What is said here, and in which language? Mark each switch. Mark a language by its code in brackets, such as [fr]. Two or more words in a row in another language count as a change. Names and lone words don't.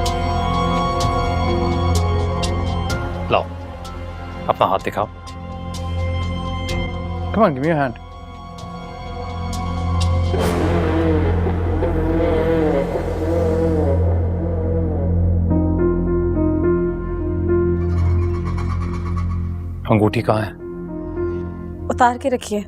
[hi] लाओ, अपना हाथ दिखाओ। [en] Come on, give me your hand. [hi] अंगूठी कहाँ है? उतार के रखिए।